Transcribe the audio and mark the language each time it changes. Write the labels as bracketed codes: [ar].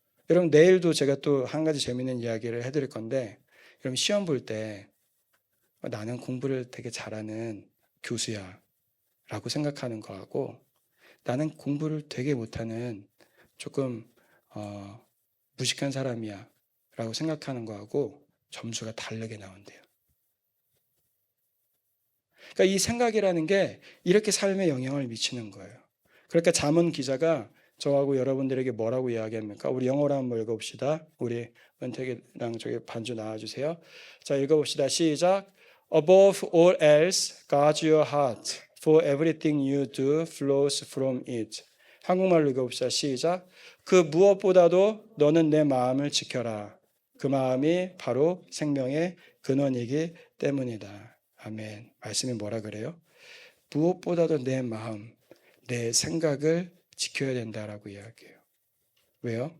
[ko] 여러분 내일도 제가 또 한 가지 재미있는 이야기를 해드릴 건데, 여러분 시험 볼 때 나는 공부를 되게 잘하는 교수야 라고 생각하는 거하고, 나는 공부를 되게 못하는 조금 무식한 사람이야 라고 생각하는 거하고 점수가 다르게 나온대요. 그러니까 이 생각이라는 게 이렇게 삶에 영향을 미치는 거예요. 그러니까 잠언 기자가 저하고 여러분들에게 뭐라고 이야기합니까? 우리 영어로 한번 읽어봅시다. 우리 은택이랑 저기 반주 나와주세요. 자, 읽어봅시다. 시작. [en] Above all else, guard your heart, for everything you do flows from it. [ko] 한국말로 읽어봅시다. 시작. 그 무엇보다도 너는 내 마음을 지켜라. 그 마음이 바로 생명의 근원이기 때문이다. 아멘. 말씀이 뭐라 그래요? 무엇보다도 내 마음, 내 생각을 지켜야 된다라고 이야기해요. 왜요?